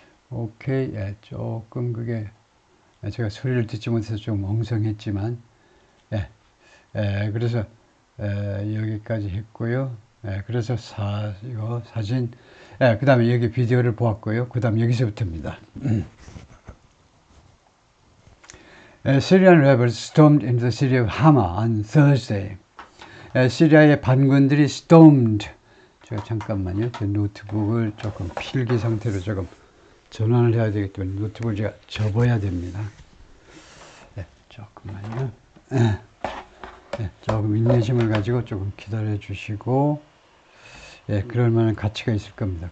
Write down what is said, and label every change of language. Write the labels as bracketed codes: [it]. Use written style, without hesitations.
[ko] 오케이, 조금 그게 제가 소리를 듣지 못해서 좀 엉성했지만, 그래서 여기까지 했고요. 그래서 이거 사진, 그 다음에 여기 비디오를 보았고요. 그 다음 여기서부터입니다. [en] Syrian rebels stormed into the city of Hama on Thursday. [ko] 시리아의 반군들이 stormed. 제가 잠깐만요. 제 노트북을 조금 필기 상태로 조금 전환을 해야 되기 때문에 노트북을 제가 접어야 됩니다. 조금만요. 조금 조금 인내심을 가지고 조금 기다려 주시고, 예, 그럴 만한 가치가 있을 겁니다.